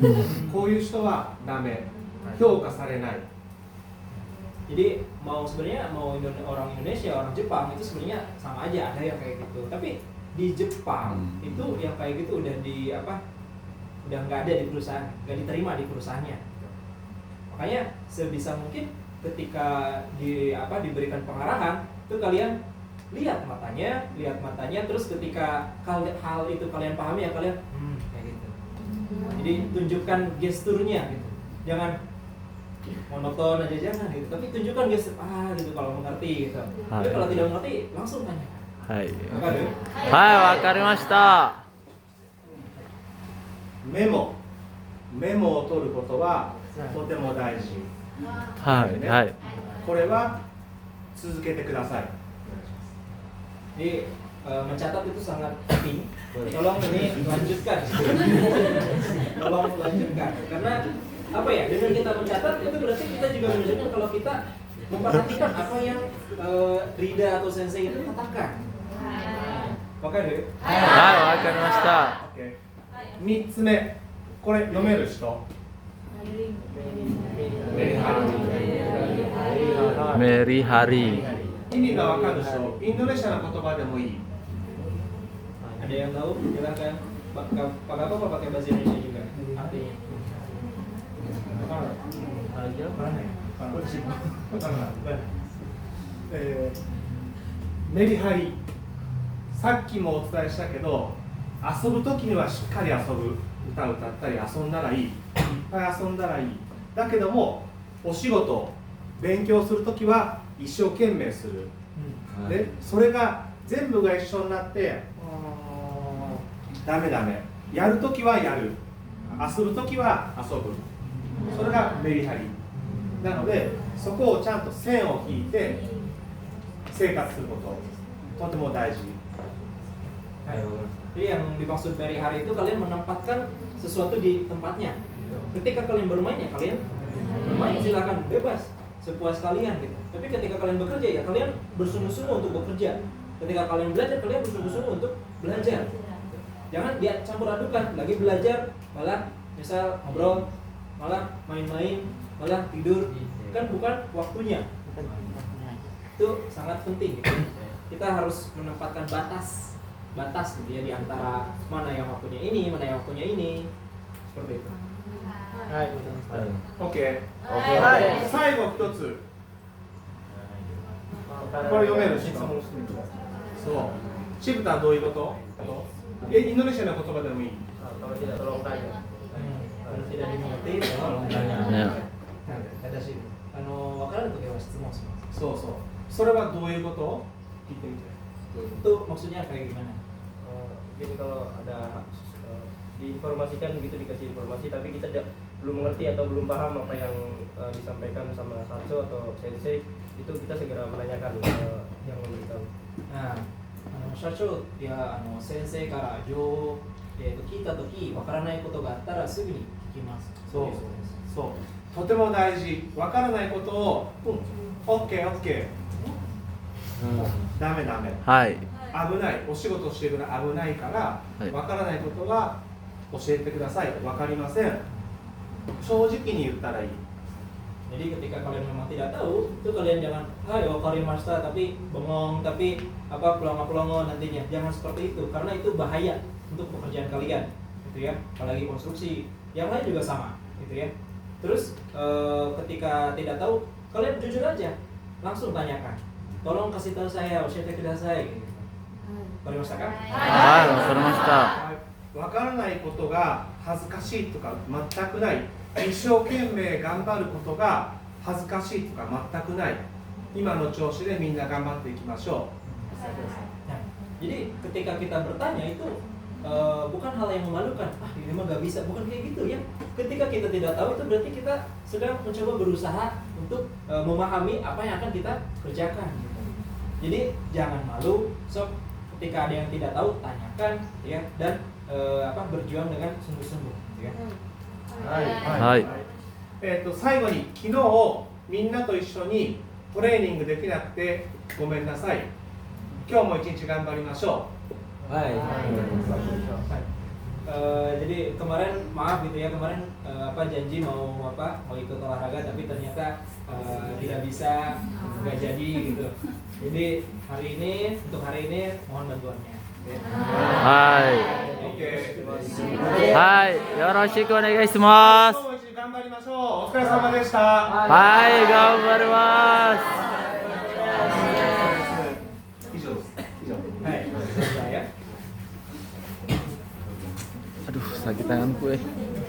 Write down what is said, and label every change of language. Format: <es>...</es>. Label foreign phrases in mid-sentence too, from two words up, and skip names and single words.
<ja>こういう人はダメ、評価されない。</ja> <id>Jadi sebenarnya orang Indonesia, orang Jepang itu sebenarnya sama aja, ada yang kayak gitu. Tapi di Jepang itu yang kayak gitu udah udah nggak ada di perusahaan, nggak diterima di perusahaannya. Makanya sebisa mungkin ketika diberikan pengarahan itu kalian lihat matanya, terus ketika hal itu kalian pahami ya kalian kayak gitu. Jadi tunjukkan gesturnya gitu, jangan monoton aja jangan gitu, tapi tunjukkan gestur gitu kalau mengerti gitu. Tapi kalau tidak mengerti langsung tanya.</id> <ja>はい。 Oke. はい、わかりました。メモを取ることはとても大事。はい、はい。これは続けてください。</ja> <id>Jadi mencatat itu sangat penting. Tolong ini lanjutkan. Tolong lanjutkan. Karena apa ya? Dengan kita mencatat itu berarti kita juga menunjukkan kalau kita memperhatikan apa yang Rida atau Sensei itu katakan. Oke deh.</id> <ja>はい、わかりました。 3つ目、これ読める人？メリハリ。意味がわかる人、インドネシアの言葉でもいい。</ja> <id>Ada yang tahu? Silakan. Pak Gapo apa pakai bahasa Indonesia juga? Artinya. Mana ya?</id> <ja>メリハリ。さっきもお伝えしたけど、遊ぶときにはしっかり遊ぶ。歌を歌ったり遊んだらいい。いっぱい遊んだらいい。だけども、お仕事、勉強するときは一生懸命する。で、それが全部が一緒になって、ダメ。やるときはやる。遊ぶときは遊ぶ。それがメリハリ。なので、そこをちゃんと線を引いて生活すること、とても大事。</ja> <id>Jadi yang dimaksud dari hari itu kalian menempatkan sesuatu di tempatnya. Ketika kalian bermain ya kalian bermain, silakan bebas sepuas kalian gitu. Tapi ketika kalian bekerja ya kalian bersungguh-sungguh untuk bekerja. Ketika kalian belajar kalian bersungguh-sungguh untuk belajar. Jangan dia campur adukan, lagi belajar malah misal ngobrol, malah main-main, malah tidur. Kan bukan waktunya. Itu sangat penting gitu. Kita harus menempatkan batas gitu ya di antara mana yang waktunya ini, mana yang waktunya ini. Seperti itu.</id> <ja>OK。最後一つ。これ読める人？そう。チブタンどういうこと？インドネシアの言葉でもいい。</ja> <id>Kalau tidak tolong tanya. Kalau tidak dimengerti tolong tanya. Ada sih. Wakaran untuk</id> <ja>質問します。そうそう。それはどういうこと？聞いてみて。</ja> <id>Itu maksudnya kayak gimana? Jadi kalau ada diinformasikan begitu, dikasih informasi tapi kita belum mengerti atau belum paham apa yang disampaikan sama Sancho atau Sensei, itu kita segera menanyakan yang memberitahu. Nah, Sancho ya Sensei</id> <ja>から聞いたときわからないことがあったらすぐに聞きます。そうそう。とても大事。わからないことを、OK。ダメ。はい。危ない、お仕事しているのは危ないから、わからないことは教えてください。わかりません。正直に言ったらいい。</ja> <id>Jadi ketika kalian memang tidak tahu, itu kalian jangan,</id> <ja>はい、わかりました</ja> <id>tapi bengong, tapi pelongo-pelongo nantinya. Jangan seperti itu, karena itu bahaya untuk pekerjaan kalian, gitu ya. Apalagi konstruksi, yang lain juga sama, gitu ya. Terus ketika tidak tahu, kalian jujur aja, langsung tanyakan. Tolong kasih tahu saya,</id> <ja>教えてください. Gitu. わかりましたか？はい、わかりました。わからないことが恥ずかしいとか全くない。一生懸命頑張ることが恥ずかしいとか全くない。今の調子でみんな頑張っていきましょう。</ja> <id>Nah, jadi ketika kita bertanya itu bukan hal yang memalukan. Ini mah gak bisa, bukan kayak gitu ya. Ketika kita tidak tahu itu berarti kita sedang mencoba berusaha untuk memahami apa yang akan kita kerjakan. Gitu. Jadi jangan malu, sok ketika ada yang tidak tahu tanyakan ya dan berjuang dengan sungguh-sungguh gitu ya.</id> <ja>はい。最後に昨日みんなと一緒にトレーニングできなくてごめんなさい。今日も一日頑張りましょう。はい。</ja> <id>Jadi kemarin maaf gitu ya, kemarin janji mau ikut olahraga tapi ternyata tidak bisa, nggak jadi gitu. Jadi untuk hari ini mohon bantuannya.</id> <ja>Hai. Oke. Hai. よろしくお願いします. 今日も一日頑張りましょう。お疲れ様でした。はい、頑張ります。以上です。以上。</ja> <id>Hai, selesai ya. Aduh, sakit tanganku.</id>